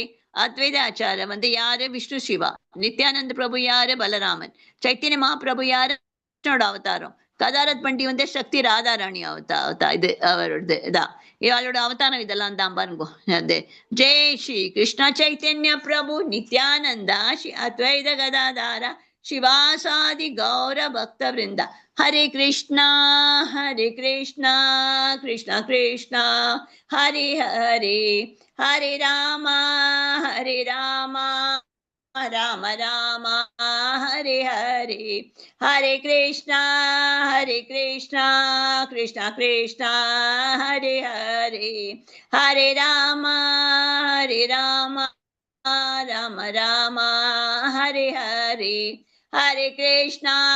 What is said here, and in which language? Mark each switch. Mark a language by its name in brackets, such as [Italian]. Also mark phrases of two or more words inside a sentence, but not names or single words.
[Tamil] அத்வைத ஆச்சார வந்து யாரு? விஷ்ணு சிவா. நித்யானந்த பிரபு யாரு? பலராமன். சைத்தன்ய மகாபிரபு யாரு? கிருஷ்ணோட அவதாரம். கதாரத் பண்டி வந்து சக்தி ராதாராணி இது அவரோடது இதான் இவளோட அவதாரம். இதெல்லாம் தான் பாருங்க. அது [Sanskrit] जय श्री कृष्ण चैतन्य प्रभु नित्यानन्द श्री अद्वैत गदाधर शिवासादि गौर भक्त वृंदा. हरे कृष्णा कृष्णा कृष्णा हरे हरे हरे रामा राम राम हरे हरे हरे कृष्णा कृष्णा कृष्णा हरे हरे हरे राम राम राम हरे हरे हरे कृष्णा